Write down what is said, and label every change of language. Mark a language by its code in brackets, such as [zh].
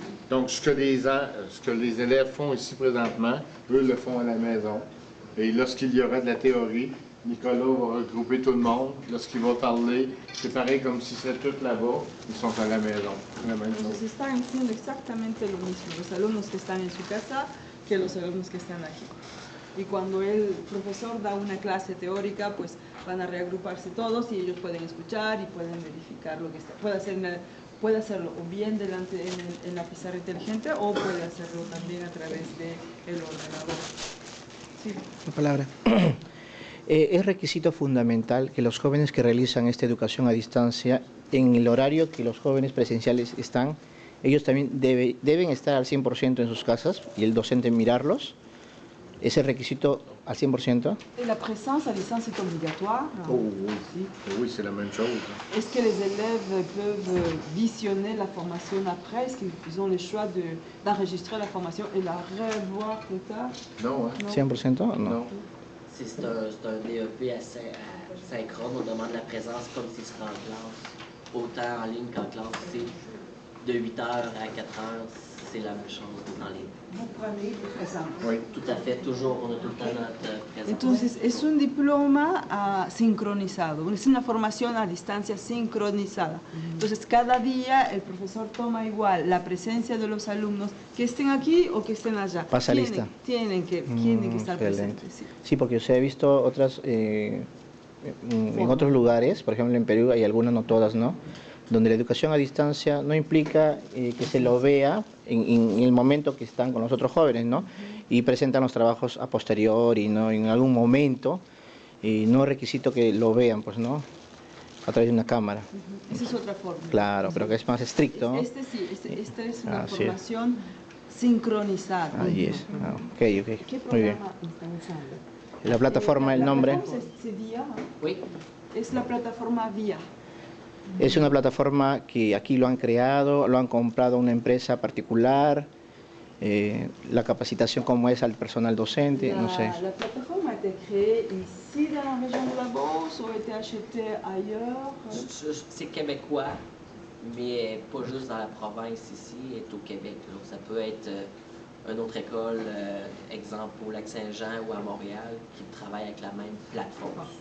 [fr] Donc, ce que les élèves font ici présentement, eux le font à la maison. Et lorsqu'il y aura de la théorie, Nicolas va regrouper tout le monde. Lorsqu'il va parler, c'est pareil comme si c'était tous là-bas, ils sont à la maison. [es] Entonces están haciendo exactamente lo mismo, los alumnos que están en su casa que los alumnos que están aquí. Y cuando el profesor da una clase teórica, pues van a reagruparse todos y ellos pueden escuchar y pueden verificar lo que está. Puede hacerlo o bien delante en la pizarra inteligente o puede hacerlo también a través del ordenador. Sí. La palabra. Es requisito fundamental que los jóvenes que realizan esta educación a distancia, en el horario que los jóvenes presenciales están, ellos también deben estar al 100% en sus casas y el docente mirarlos. ¿Es el requisito al 100%? [fr] Et la présence à distance est obligatoire. Oh oui, oui, c'est la même chose. Est-ce que les élèves peuvent visionner la formation après? Est-ce qu'ils ont le choix d'enregistrer la formation et la revoir plus tard? Non, hein? 100%? Non. Non. C'est un DEP synchrone, on demande la présence comme s'il serait en classe. Autant en ligne qu'en classe, c'est de 8h à 4h, c'est la même chose en ligne. Vous prenez des présents. Oui. Tout à fait, toujours, on a tout le temps notre présence. [es] Entonces, es un diploma sincronizado, es una formación a distancia sincronizada. Entonces, cada día el profesor toma igual la presencia de los alumnos, que estén aquí o que estén allá. Pasa lista. Tienen que estar Excelente. presentes. Sí. Sí, porque yo he visto otras, en otros lugares, por ejemplo en Perú hay algunas, no todas, ¿no? Donde la educación a distancia no implica que se lo vea en el momento que están con los otros jóvenes, ¿no? Y presentan los trabajos a posteriori, ¿no? En algún momento, no es requisito que lo vean, pues, ¿no? A través de una cámara. Esa es otra forma. Claro, pero que es más estricto, ¿no? Esta es una Así es. formación sincronizada. Ahí es. Ah, ok, ¿Qué muy bien. programa están usando? La plataforma, el nombre, ¿Cómo se VIA? [fr] Oui, [es] Es la plataforma VIA. es una plataforma que aquí lo han creado, lo han comprado una empresa particular, la capacitación como es al personal docente, no sé. [fr] La plataforme a été créée ici dans la région de la Beauce ou a été achetée ailleurs? c'est québécois, mais pas juste dans la province ici, est au Québec. Donc ça peut être une autre école, exemple au Lac-Saint-Jean ou à Montréal, qui travaille avec la même plateforme.